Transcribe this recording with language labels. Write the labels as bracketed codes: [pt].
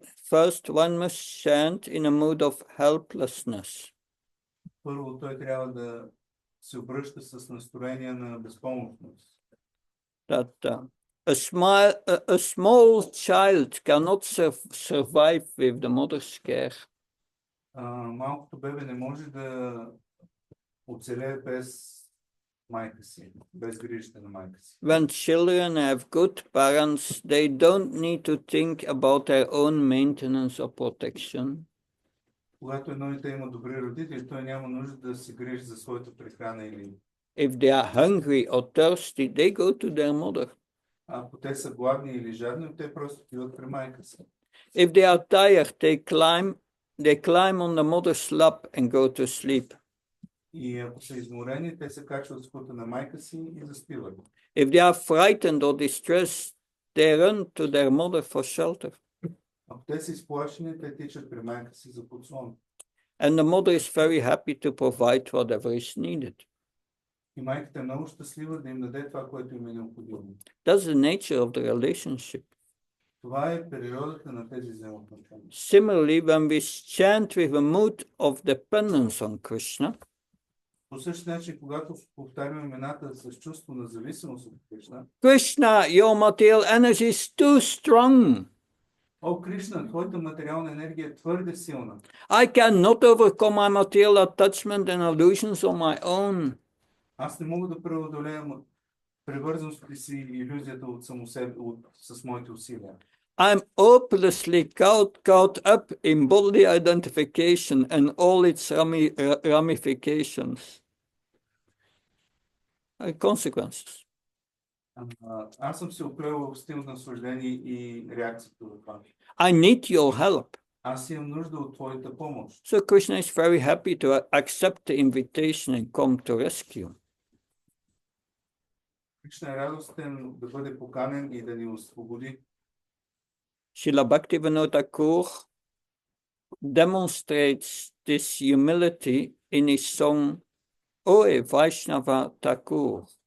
[en] First, one must chant in a mood of helplessness. [bg] Първо, той трябва да се обръща с настроение на безпомощност. [en] That a small child cannot survive with the mother's care. [bg] Малкото бебе не може да оцелее без майка си, без грижата на майка си. [en] When children have good parents, they don't need to think about their own maintenance or protection. [bg] Когато едно дете има добри родители, той няма нужда да се грижи за своята прехрана или... [en] If they are hungry or thirsty, they go to their mother. [bg] Ако те са гладни или жадни, те просто отиват при майка си. [en] If they are tired, they climb on the mother's lap and go to sleep. [bg] И ако са изморени, те се качват в скута на майка си и заспиват. [en] If they are frightened or distressed, they run to their mother for shelter. [bg] Ако те са изплашени, те тичат при майка си за подслон. [en] And the mother is very happy to provide whatever is needed. [bg] И майката е много щастлива да им даде това, което им е необходимо. [en] That's the nature of the relationship. [bg] Това е природата на тези взаимоотношения. [en] Similarly, when we chant with a mood of dependence on Krishna, [bg] По същия начин, когато повтаряме имената с чувство на зависимост от Кришна, [en] Krishna, your material energy is too strong. [bg] О, Кришна, твоята материална енергия е твърде силна. [en] I cannot overcome my material attachment and illusions on my own. [bg] Аз не мога да преодолея привързаността си и илюзията с моите усилия. [en] I'm hopelessly caught up in bodily identification and all its ramifications. Consequences. [bg] Аз съм се оплел в стил на наслаждение и реакцията от това. [en] I need your help. [bg] Аз имам нужда от твоята помощ. [en] So Krishna is very happy to accept the invitation and come to rescue. [bg] Кришна е радостен да бъде поканен и да ни освободи. [en] Srila Bhaktivinoda Thakur demonstrates this humility in his song Oe Vaishnava Thakur.